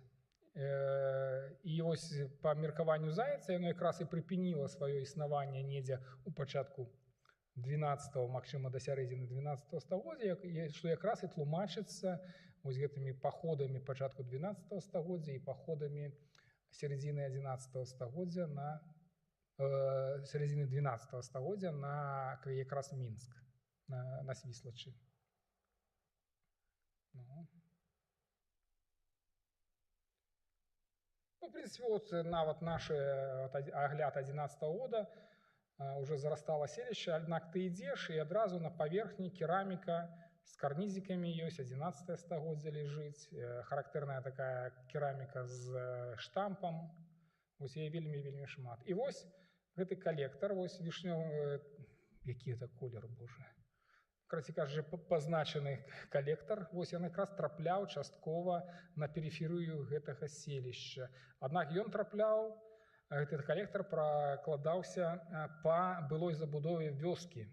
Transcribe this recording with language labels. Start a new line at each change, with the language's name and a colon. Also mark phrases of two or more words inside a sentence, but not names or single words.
Belarusian: І вось па меркаванню Зайца яно якраз і прыпыніла сваё існаванне недзе ў пачатку 12-го, магчыма, да сярэдзіны 12-го стагоддзя, што якраз і тлумачыцца вось гэтымі паходамі пачатку 12-го стагоддзя і паходамі сярэдзіны 11-го стагоддзя на сярэдзіны 12-го стагоддзя на якраз Мінск, на Свіслачы.
Russian: В принципе, вот
Belarusian: нават наш агляд
Russian: 11-го года уже зарастало селище, однак ты идешь, и одразу на поверхне керамика с карнизиками есть, 11-е стагоддзя лежит, характерная такая керамика с штампом,
Belarusian: вось яе вельмі шмат. І вось гэты калектар, вось вішнёвы, які это колер, боже, короче кажучы, пазначаны калектар, вось ён якраз трапляў часткова на перыферыю гэтага селішча. Аднак ён трапляў, этот калектар прокладаўся па былой забудове вёскі.